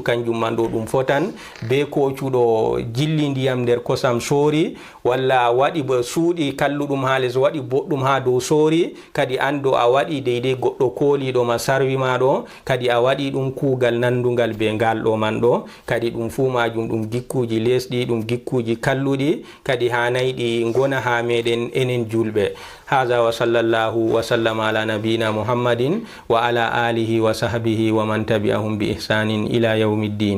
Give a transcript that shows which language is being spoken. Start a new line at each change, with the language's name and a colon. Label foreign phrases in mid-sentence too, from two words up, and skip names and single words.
Fula: kanjum man ɗo ɗum fotan be kocuɗo jilli ndiyam nder kosam soori, walla waɗi suuɗi kalluɗum ha les waɗi boɗɗum ha dow soori, kadi ando a waɗi deydey goɗɗo kooliɗo ma sarwi ma ɗo, kadi a waɗi ɗum kuugal nandugal be ngal ɗo man ɗo kadi ɗum fu majum ɗum gikkuji lesɗi ɗum gikkuji kalluɗi kadi hanai ɗi gona ha meɗen enen julɓe.
Arabic: هذا وصلى الله وسلم على نبينا محمد وعلى آله وصحبه ومن تبعهم بإحسان إلى يوم الدين.